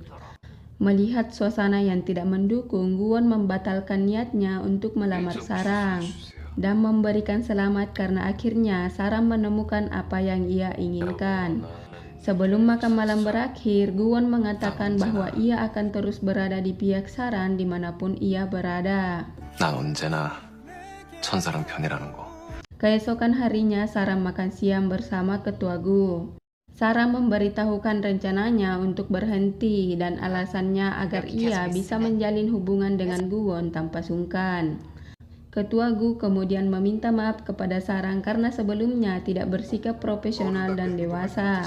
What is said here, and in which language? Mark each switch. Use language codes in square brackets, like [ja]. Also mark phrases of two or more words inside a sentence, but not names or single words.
[id] Melihat suasana yang tidak mendukung, Guwon membatalkan niatnya untuk melamar Sarang dan memberikan selamat karena akhirnya Sarang menemukan apa yang ia inginkan. Sebelum makan malam berakhir, Guwon mengatakan bahwa ia akan terus berada di pihak Sarang dimanapun ia berada. [ko] 난 언제나 천사랑 편이라는 거. [id] Keesokan harinya, Sarang makan siang bersama Ketua Gu. Sarang memberitahukan rencananya untuk berhenti dan alasannya agar ia bisa menjalin hubungan dengan Guwon tanpa sungkan. Ketua Gu kemudian meminta maaf kepada Sarang karena sebelumnya tidak bersikap profesional dan dewasa.